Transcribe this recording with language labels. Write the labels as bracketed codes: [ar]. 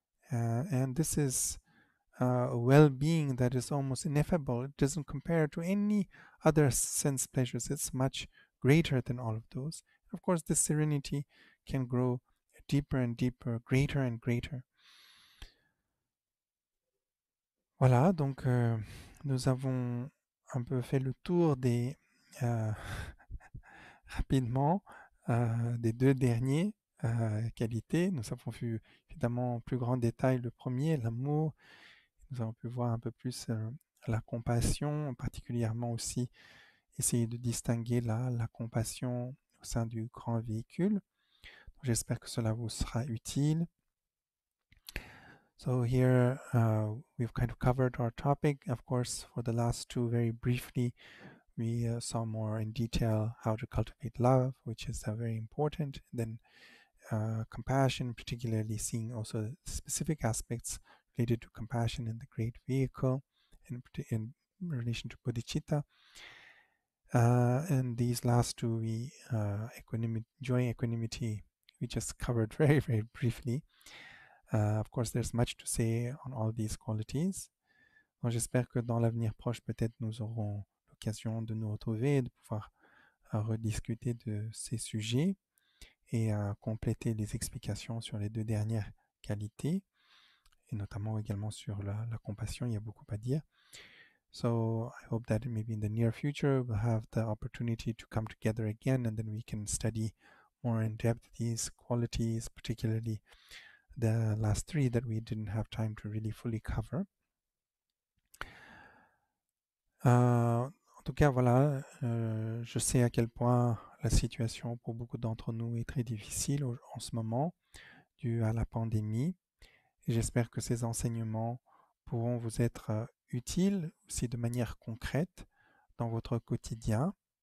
[en] And this is a well-being that is almost ineffable. It doesn't compare to any other sense pleasures. It's much greater than all of those. Of course, this serenity can grow deeper and deeper, greater and greater. [fr] Voilà, donc nous avons un peu fait le tour des rapidement des deux derniers qualités. Nous avons vu évidemment en plus grand détail le premier, l'amour. Nous avons pu voir un peu plus la compassion, particulièrement aussi essayer de distinguer la compassion au sein du grand véhicule. J'espère que cela vous sera utile. [en] So here we've kind of covered our topic. Of course, for the last two, very briefly, we saw more in detail how to cultivate love, which is very important. Then compassion, particularly seeing also specific aspects related to compassion in the great vehicle in relation to bodhicitta. And these last two, we joy, equanimity, we just covered very, very briefly. Of course, there's much to say on all these qualities. [fr] Donc, j'espère que dans l'avenir proche, peut-être nous aurons l'occasion de nous retrouver et de pouvoir rediscuter de ces sujets et compléter les explications sur les deux dernières qualités, et notamment également sur la compassion. Il y a beaucoup à dire. [en] So I hope that maybe in the near future we'll have the opportunity to come together again, and then we can study more in depth these qualities, particularly the last three that we didn't have time to really fully cover. [fr] En tout cas, voilà, je sais à quel point la situation pour beaucoup d'entre nous est très difficile en ce moment, due à la pandémie. Et j'espère que ces enseignements pourront vous être utiles aussi de manière concrète dans votre quotidien.